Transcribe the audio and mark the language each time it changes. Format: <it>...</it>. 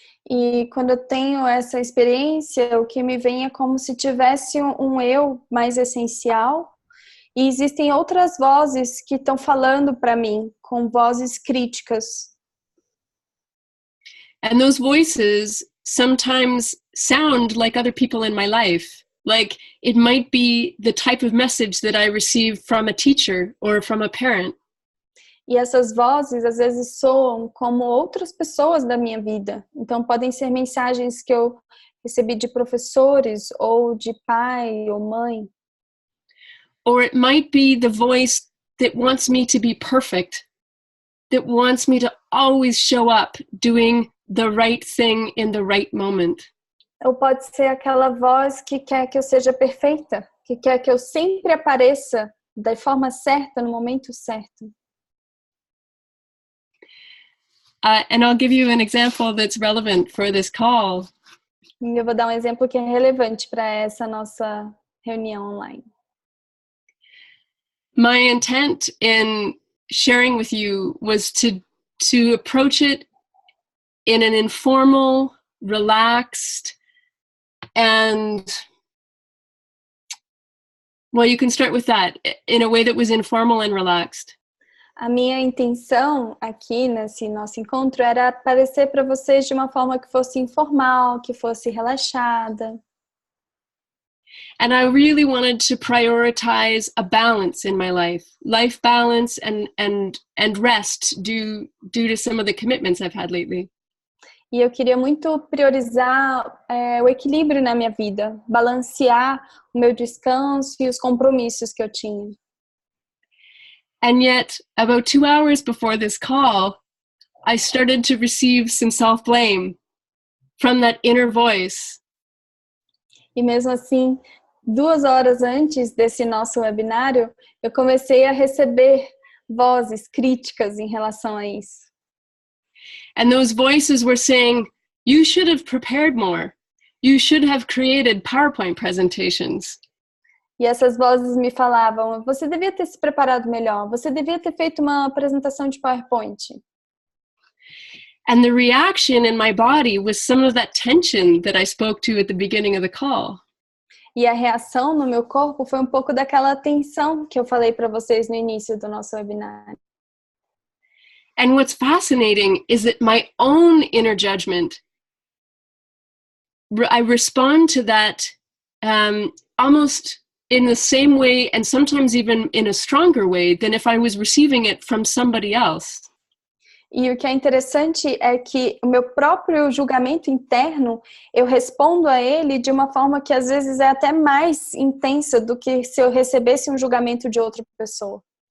<pt>E quando eu tenho essa experiência, o que me vem é como se tivesse um eu mais essencial e existem outras vozes que estão falando para mim, com vozes críticas.</pt> <en>And those voices sometimes sound like other people in my life. Like it might be the type of message that I receive from a teacher or from a parent.</en> <pt>E essas vozes, às vezes, soam como outras pessoas da minha vida. Então, podem ser mensagens que eu recebi de professores, ou de pai ou mãe.</pt> <en>Or it might be the voice that wants me to be perfect, that wants me to always show up doing the right thing in the right moment.</en> <pt>Ou pode ser aquela voz que quer que eu seja perfeita, que quer que eu sempre apareça da forma certa, no momento certo.</pt> <en>And I'll give you an example that's relevant for this call.</en> <pt>E eu vou dar um exemplo que é relevante para essa nossa reunião online.</pt> <en>My intent in sharing with you was to approach it in an informal, relaxed, and, well, you can start with that, in a way that was informal and relaxed.</en> <pt>A minha intenção aqui nesse nosso encontro era aparecer para vocês de uma forma que fosse informal, que fosse relaxada.</pt> <en>And I really wanted to prioritize a balance in my life balance and rest due to some of the commitments I've had lately.</en> <pt>E eu queria muito priorizar o equilíbrio na minha vida, balancear o meu descanso e os compromissos que eu tinha.</pt> <en>And yet, about 2 hours before this call, I started to receive some self-blame from that inner voice.</en> <pt>E mesmo assim, 2 horas antes desse nosso webinário, eu comecei a receber vozes críticas em relação a isso.</pt> <en>And those voices were saying, you should have prepared more. You should have created PowerPoint presentations.</en> <pt>E essas vozes me falavam, você devia ter se preparado melhor, você devia ter feito uma apresentação de PowerPoint.</pt> <en>And the reaction in my body was some of that tension that I spoke to at the beginning of the call.</en> <pt>E a reação no meu corpo foi um pouco daquela tensão que eu falei para vocês no início do nosso webinário.</pt> <en>And what's fascinating is that my own inner judgment, I respond to that almost in the same way and sometimes even in a stronger way than if I was receiving it from somebody else.</en> <pt>E o que é interessante é que o meu próprio julgamento interno, eu respondo a ele de uma forma que às vezes é até mais intensa do que se eu recebesse um julgamento de outra pessoa.</pt>